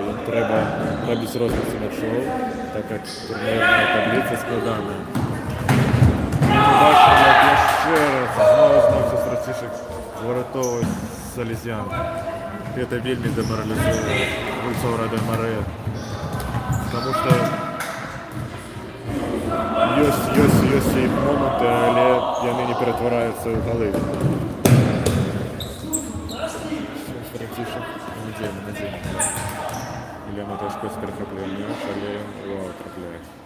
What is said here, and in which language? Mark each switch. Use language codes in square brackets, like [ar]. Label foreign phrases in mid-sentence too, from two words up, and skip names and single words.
[uk] Їм треба робити розміці мячов, так як турнірна таблиця складана. Бачимо, як ще раз знову Стратішек зворотовує Салезян. Це вельми деморалізує гульцов Рады Мары, [be] тому що Ёсць іх моманты, але яны не ператвараюцца ў галы. Францішак надзейна. Ілля Маташкоць перахапляе мяч, але ён трапляе.